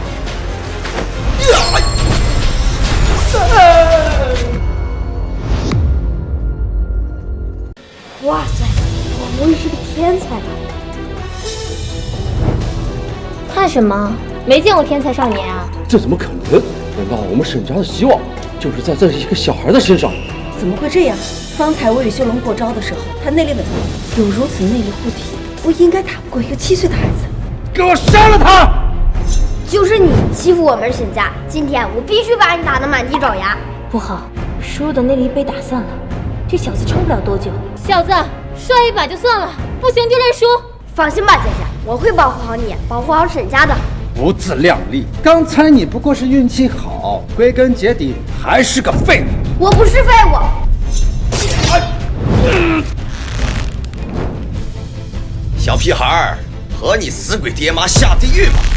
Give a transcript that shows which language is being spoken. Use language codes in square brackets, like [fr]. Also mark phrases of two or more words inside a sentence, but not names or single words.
[zh] 哇塞，我不會是個天才吧？看什麼？沒見過天才少年啊！這怎麼可能？難道我們沈家的希望就是在這一個小孩的身上？怎麼會這樣？方才我與修龍過招的時候，他內力穩定，有如此內力護體，我應該打不過一個7 歲的孩子。給我殺了他！就是你欺負我們沈家，今天我必須把你打得滿地找牙。不好，輸的內力被打散了，這小子撐不了多久。小子，摔一把就算了，不行就認輸。放心吧，姐姐，我會保護好你，保護好沈家的。不自量力！剛才你不過是運氣好，歸根結底還是個廢物。我不是廢物。小屁孩兒，和你死鬼爹媽下地獄吧！